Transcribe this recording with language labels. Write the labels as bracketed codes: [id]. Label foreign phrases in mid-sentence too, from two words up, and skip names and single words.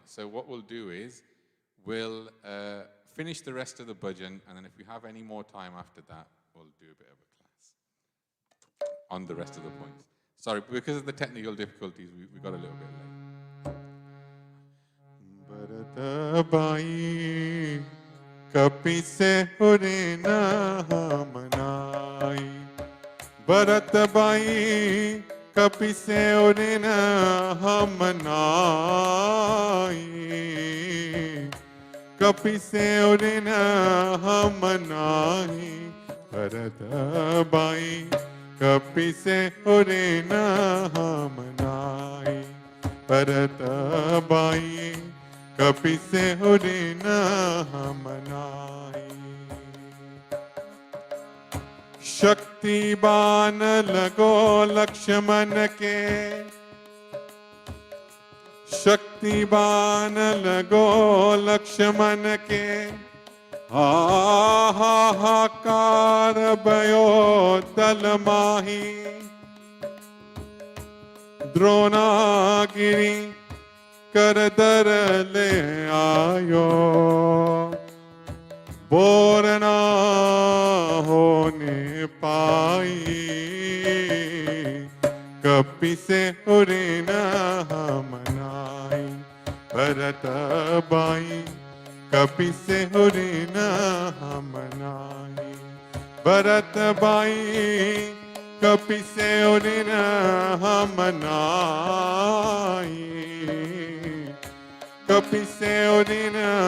[en] So what we'll do is, we'll finish the rest of the bhajan, and then if we have any more time after that, we'll do a bit of a class on the rest of the points. Sorry, because of the technical difficulties, we got a little bit late. [awa] भरत भाई कपि से हुरिना मनाई. भरत भाई कपि से हुरिना मनाई. कपि से हुरिना मनाई. भरत भाई कपि से हुरिना मनाई. भरत भाई कपि से हुरिना मनाई. शक्ति बान लागो लक्ष्मण के. शक्ति बान लागो लक्ष्मण के. अहाहाकार बयो तलमहि. द्रोणगिरि करदार ले आयो. बोर ना होने पाई कपि से उरे न मनाई भरत बाई कपि से उरे न मनाई भरत बाई कपि से उरे न मनाई कपि से उरे न